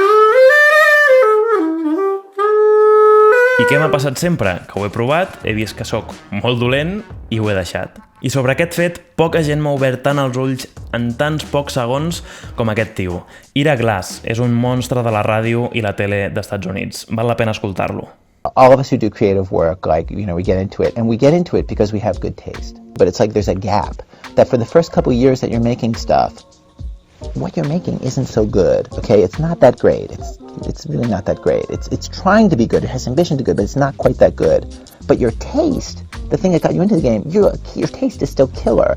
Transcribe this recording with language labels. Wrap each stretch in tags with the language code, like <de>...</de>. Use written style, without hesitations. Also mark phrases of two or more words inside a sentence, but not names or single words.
<ca>I què m'ha passat sempre? Que ho he provat, he vist que sóc molt dolent i ho he deixat. I sobre aquest fet, poca gent m'ha obert tant els ulls en tants pocs segons com aquest tio. Ira Glass és un monstre de la ràdio i la tele d'Estats Units. Val la pena escoltar-lo.</ca> <en>All of us who do creative work, we get into it, and we get into it because we have good taste. But it's like there's a gap that for the first couple years that you're making stuff, what you're making isn't so good, okay? It's not that great. It's really not that great. It's trying to be good. It has ambition to be good, but it's not quite that good. But your taste, the thing that got you into the game, your taste is still killer.</en>